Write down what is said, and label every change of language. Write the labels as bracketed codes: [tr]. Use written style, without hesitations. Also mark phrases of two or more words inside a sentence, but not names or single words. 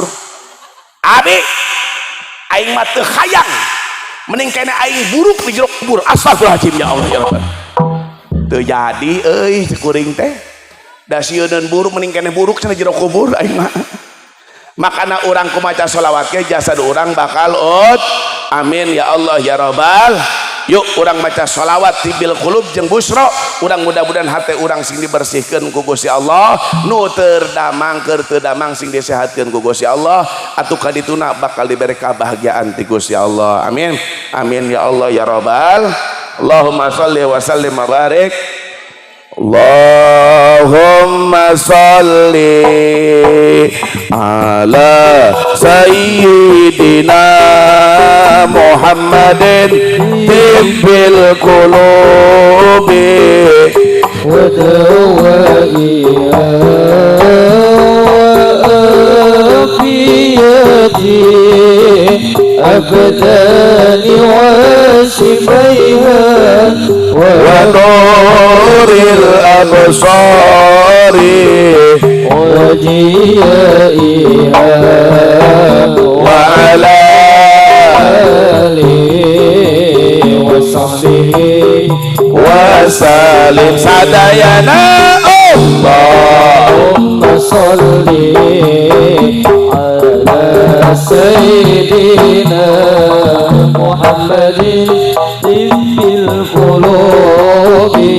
[su] Abi aing mah teu hayang mending kena aing buruk di jero kubur. [ar] أستغفر الله العظيم يا الله يا رب. [su] Teu jadi euy kuring teh da sieun buruk mending kena buruk cenah jero kubur aing mah. Makana urang kumaca sholawat ge jasad urang bakal [ar] آمين يا الله يا رب. [su] Yuk urang maca sholawat [ar] طب القلوب [su] jeung busro, urang mudah-mudahan hati urang sing dibersihkeun ku Gusti Allah, nu terdamang keur teu damang sing disehatkeun ku Gusti Allah, atuh kadituna bakal diberi kebahagiaan ti Gusti Allah. [ar] آمين آمين يا الله يا رب. اللهم صل وسلم وبارك. اللهم صل على سيدنا محمد طب القلوب ودوائها وعافية الأبدان وشفائها ونور الأبصار وجيائها وعلى آله وصحبه وسلم sadayana اللهم صل على سيدنا محمد طب القلوب